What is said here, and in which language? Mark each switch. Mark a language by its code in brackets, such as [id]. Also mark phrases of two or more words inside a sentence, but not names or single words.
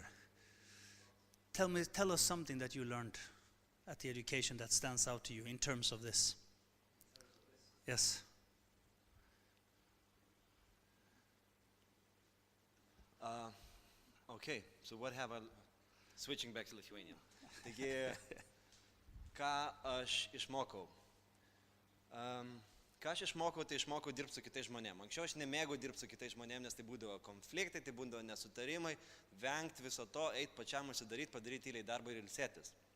[en] Tell us something that you learned at the education that stands out to you in terms of this. Yes. Okay, so what have I... Switching back to Lithuanian. [lt] Taigi, ką aš išmokau? Ką aš išmokau, tai išmokau dirbti su kitais žmonėmis. Anksčiau aš nemėgau dirbti su kitais žmonėmis, nes tai būdavo konfliktai, tai būdavo nesutarimai, vengti viso to, eiti pačiam užsidaryti, padaryti tyliai darbą ir ilsėtis.